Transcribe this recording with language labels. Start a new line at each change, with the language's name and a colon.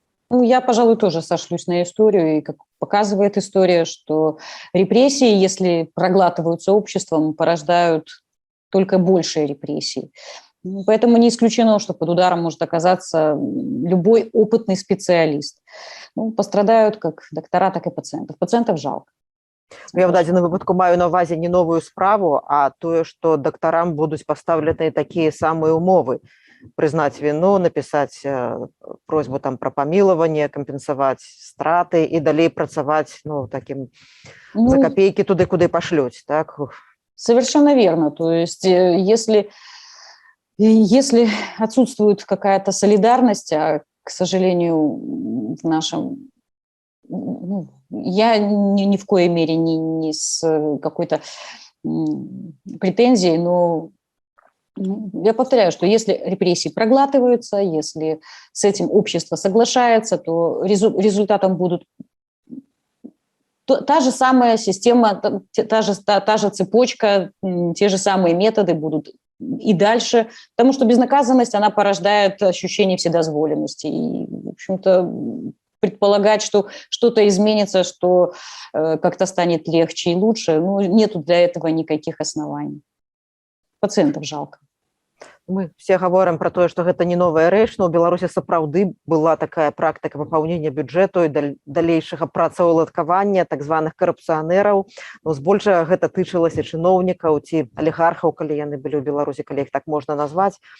Russian: Ну, я, пожалуй, тоже сошлюсь на историю, и как показывает история, что репрессии, если проглатываются обществом, порождают только большие репрессии. Поэтому не исключено, что под ударом может оказаться любой опытный специалист. Ну, пострадают как доктора, так и пациентов. Пациентов жалко.
Belarusian: Я в дадзеным выпадку маю на ўвазе не новую справу, а тое, што дактарам будуць пастаўлены такія самыя умовы. Прызнаць віну, напісаць просьбу там пра памілаванне, кампенсаваць страты і далей працаваць, ну, такім за копейкі туды, куды пашлюць, так?
Russian: Совершенно верно. То есть если отсутствует какая-то солидарность, а, к сожалению, в нашем... Ну, я ни в коей мере не с какой-то претензией, но я повторяю, что если репрессии проглатываются, если с этим общество соглашается, то результатом будут та же самая система, та же цепочка, те же самые методы будут и дальше, потому что безнаказанность, она порождает ощущение вседозволенности. И, в общем-то, предполагать, что что-то изменится, что как-то станет легче и лучше, ну, нету для этого никаких оснований. Пациентов жалко.
Belarusian: Мы все гаворым пра тое, што гэта не новая рэч, но ў Беларусі сапраўды была такая практыка папаўнення бюджэту і далейшага працаўладкавання так званых карупцыянераў. Но збольшага гэта тычылася чыноўнікаў ці алігархаў, калі яны былі ў Беларусі, калі іх так можна назваць.